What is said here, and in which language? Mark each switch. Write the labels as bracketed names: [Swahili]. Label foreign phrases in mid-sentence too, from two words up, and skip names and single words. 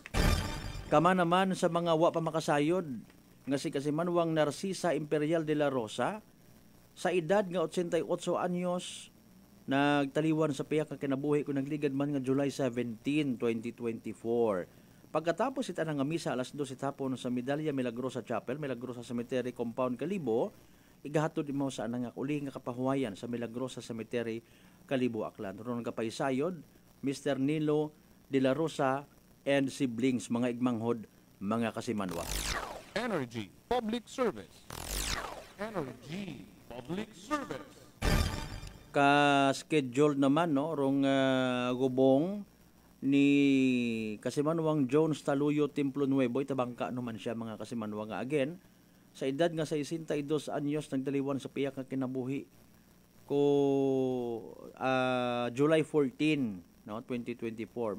[Aklanon] Kama naman sa mga wa pa makasayod nga si Kasimanwang Narcisa Imperial de la Rosa, sa edad nga 88 anyos, nagtaliwan sa piyak nga kinabuhi kung nagligad man nga July 17, 2024. Pagkatapos ita nga misa alas 2 hapon sa Medalya Milagrosa Chapel, Milagrosa Cemetery Compound, Kalibo, igahatod imaw sa anang uli nga kapahuwayan sa Milagrosa Cemetery, Kalibo, Aklan. Ron kapaisayod, [English] Mr. Nilo de la Rosa and siblings, [Aklanon] mga igmanghod, mga Kasimanwa. Energy Public Service. Energy Public Service. Ka-schedule naman no rong gubong ni Kasimanwang Jones Taluyo Templo Nuevo, itabangka naman siya mga Kasimanwa nga again sa edad nga 62 anyos, nagdaliwan sa piyak nga kinabuhi ko July 14 no 2024.